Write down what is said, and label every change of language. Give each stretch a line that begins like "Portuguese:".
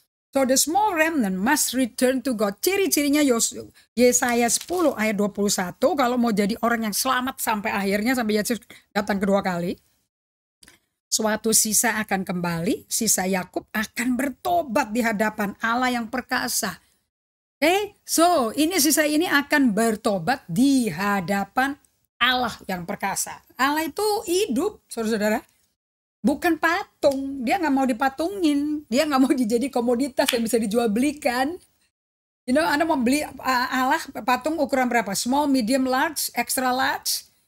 English: So the small remnant must return to God.
Indonesian: Ciri-cirinya Yesaya 10 ayat 21. Kalau mau jadi orang yang selamat sampai akhirnya, sampai Yesus datang kedua kali. Suatu sisa akan kembali, sisa Yakub akan bertobat di hadapan Allah yang perkasa. So ini sisa ini akan bertobat di hadapan Allah yang perkasa. Allah itu hidup, saudara-saudara. Bukan patung. Dia gak mau dipatungin. Dia gak mau dijadi komoditas yang bisa dijual belikan. Anda mau beli Allah patung ukuran berapa?
English: Small, medium, large, extra large.